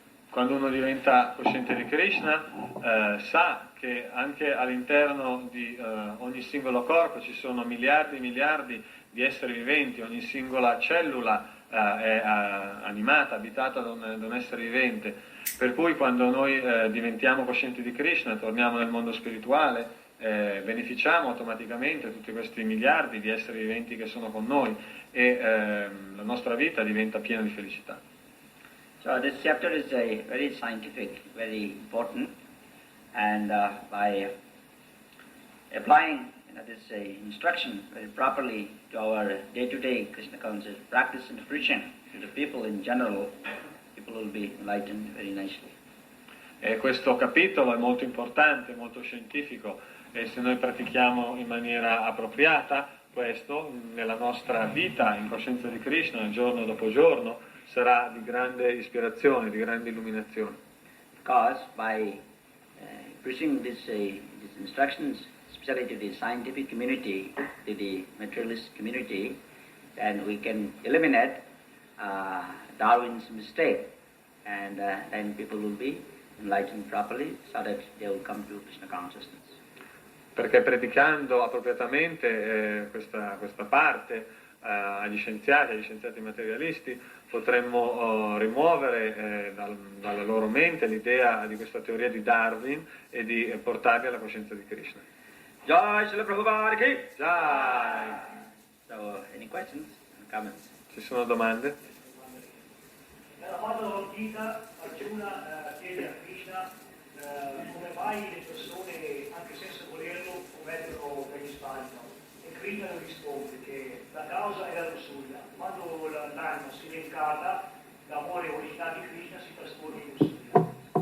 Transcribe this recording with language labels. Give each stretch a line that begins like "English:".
Italian: Quando uno diventa cosciente di Krishna, sa che anche all'interno di ogni singolo corpo ci sono miliardi e miliardi di esseri viventi, ogni singola cellula è animata, abitata da un essere vivente, per cui quando noi diventiamo coscienti di Krishna, torniamo nel mondo spirituale, beneficiamo automaticamente tutti questi miliardi di esseri viventi che sono con noi e la nostra vita diventa piena di felicità.
English: So this chapter is very scientific, very important, and by applying this instruction very properly to our day-to-day Krishna conscious practice and preaching to the people in general, people will be enlightened very nicely.
Italian: E questo capitolo è molto importante, molto scientifico, e se noi pratichiamo in maniera appropriata questo nella nostra vita in coscienza di Krishna giorno dopo giorno, sarà di grande ispirazione, di grande illuminazione.
English: Because by preaching these instructions, especially to the scientific community, to the materialist community, then we can eliminate Darwin's mistake, and then people will be enlightened properly so that they will come to Krishna consciousness.
Italian: Perché predicando appropriatamente questa parte agli scienziati materialisti potremmo rimuovere dalla loro mente l'idea di questa teoria di Darwin e di portarli alla coscienza di Krishna.
Hindi: Jai Srila Prabhupāda ki Jai!
English: So, any questions or comments?
Italian: Ci sono domande? Nella Bhagavad-gita Arjuna chiede a Krishna come mai le persone, anche senza volerlo, commettono degli sbagli. E Krishna gli risponde che la causa è la lussuria. Quando l'anima si reincarna, l'amore originale di Krishna si trasforma in lussuria.